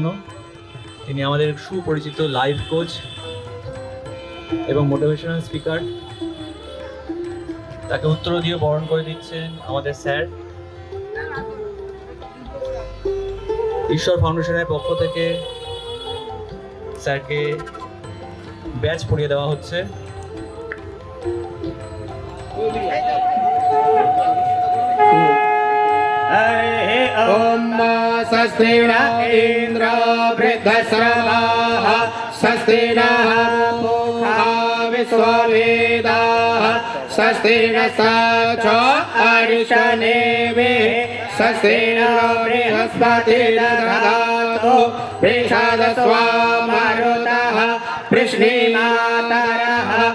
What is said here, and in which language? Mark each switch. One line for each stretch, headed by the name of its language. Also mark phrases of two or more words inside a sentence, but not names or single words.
Bangla: তিনি আমাদের সুপরিচিত
English: life coach
Bangla: এবং
English: motivational speaker.
Bangla: তাকে উত্তর দিয়ে বরণ করে দিচ্ছেন আমাদের স্যার। ঈশ্বর ফাউন্ডেশনের পক্ষ থেকে স্যারকে ব্যাচ পরিয়ে দেওয়া হচ্ছে।
Sanskrit: ओम स्वस्ति न इंद्र वृद्धश्रवाः स्वस्ति नः पूषा विश्ववेदाः स्वस्ति नस्ताक्षो अरिष्टनेमिः स्वस्ति न बृहस्पतिर्दधातु वृषादस्वामरुतः वृष्णिमातरः